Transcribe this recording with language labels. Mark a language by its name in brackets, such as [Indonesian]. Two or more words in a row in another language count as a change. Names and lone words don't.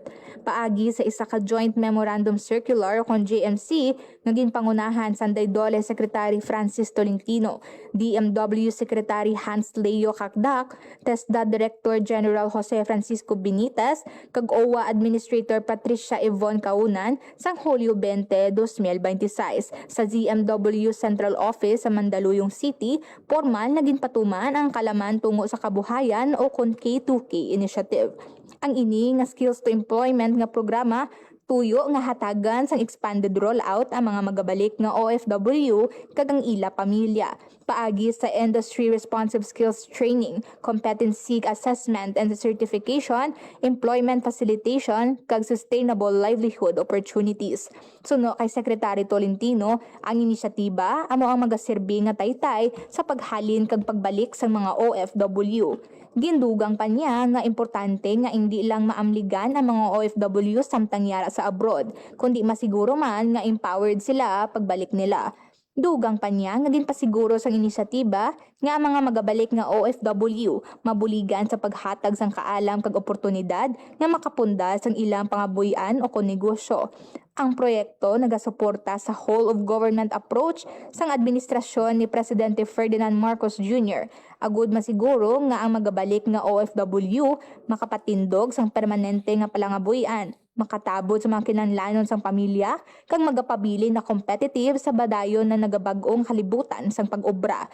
[Hiligaynon] Paagi sa isa ka Joint Memorandum Circular o kun JMC, naging pangunahan Sanday DOLE Secretary Francis Tolentino, DMW Secretary Hans Leo Kakdak, TESDA Director General Jose Francisco Benitez, kag OWA Administrator Patricia Yvonne Kaunan sang Hulyo 20, 2026 sa DMW Central Office sa Mandaluyong City, formal naging patuman ang kalaman tungo sa kabuhayan o kun K2K initiative. Ang ini nga Skills to Employment nga programa tuyo nga hatagan sang [English] expanded rollout [Hiligaynon] ang mga magabalik nga OFW kag ang ila pamilya. Paagi sa [English] Industry Responsive Skills Training, Competency Assessment and Certification, Employment Facilitation, kag Sustainable Livelihood Opportunities. [Hiligaynon] Suno kay Secretary Tolentino, ang inisyatiba amo ang magaserbi nga taytay sa paghalin kag pagbalik sa mga OFW. Gindugang pa niya nga importante nga hindi lang maamligan ang mga OFW samtang yara sa abroad, kundi masiguro man nga empowered sila pagbalik nila. Dugang pa niya nga din pasiguro sang inisyatiba nga ang mga magabalik nga OFW mabuligan sa paghatag sang kaalam kag oportunidad nga makapundal sang ilang pangabuyan o negosyo. Ang proyekto nagasuporta sa [English] whole of government approach [Hiligaynon] sang administrasyon ni Presidente Ferdinand Marcos Jr. Agud masiguro nga ang magabalik nga OFW makapatindog sang permanente nga palangabuyan, makatabot sa mga kinahanglanon sang pamilya, kag magapabili na competitive sa badayon na nagabag-ong kalibutan sang pag-obra.